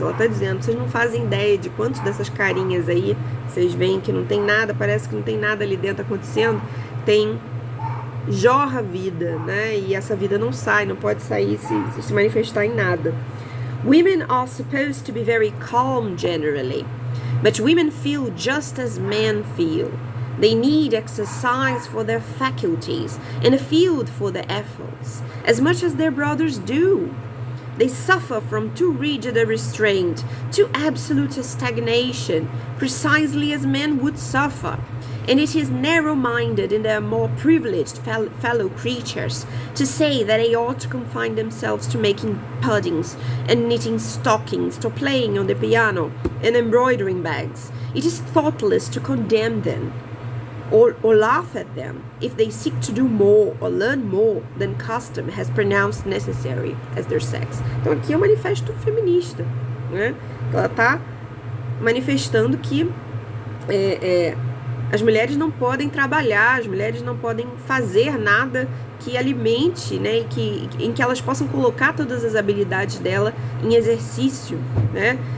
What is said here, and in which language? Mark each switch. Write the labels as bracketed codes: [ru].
[pt] Ela está dizendo, vocês não fazem ideia de quantas dessas carinhas aí vocês veem que não tem nada, parece que não tem nada ali dentro acontecendo, jorra a vida, né? E essa vida não sai, não pode sair, se manifestar em nada. [en] Women are supposed to be very calm generally, but women feel just as men feel. They need exercise for their faculties and a field for their efforts, as much as their brothers do. They suffer from too rigid a restraint, too absolute a stagnation, precisely as men would suffer. And it is narrow-minded in their more privileged fellow creatures to say that they ought to confine themselves to making puddings and knitting stockings, to playing on the piano and embroidering bags. It is thoughtless to condemn them or laugh at them if they seek to do more or learn more than custom has pronounced necessary as their sex. [pt] Então aqui é um manifesto feminista, né? Ela está manifestando que as mulheres não podem trabalhar, as mulheres não podem fazer nada que alimente, né, em que elas possam colocar todas as habilidades dela em exercício, né?